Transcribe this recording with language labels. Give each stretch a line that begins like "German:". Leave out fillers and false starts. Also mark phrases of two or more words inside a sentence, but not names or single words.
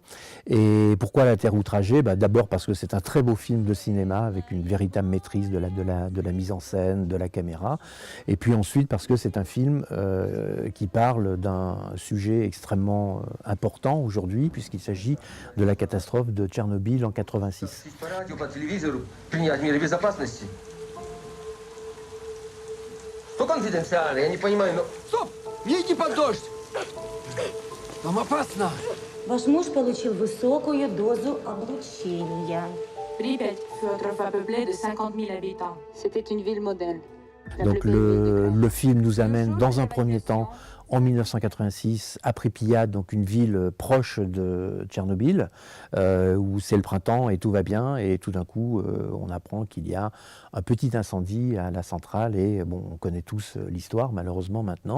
French: Et pourquoi La Terre outragée? D'abord parce que c'est un très beau film de cinéma avec une véritable maîtrise de la mise en scène, de la caméra. Et puis ensuite parce que c'est un film qui parle d'un sujet extrêmement important aujourd'hui puisqu'il s'agit de la catastrophe de Tchernobyl en 86.
Russian: Ваш муж получил высокую дозу облучения.
French: Pripyat fut autrefois peuplée de 50 000 habitants. C'était une ville modèle. Donc le film nous amène dans un premier temps en 1986 à Pripyat, donc une ville proche de Tchernobyl, où c'est le printemps et tout va bien, et tout d'un coup on apprend qu'il y a un petit incendie à la centrale, et bon, on connaît tous l'histoire malheureusement maintenant.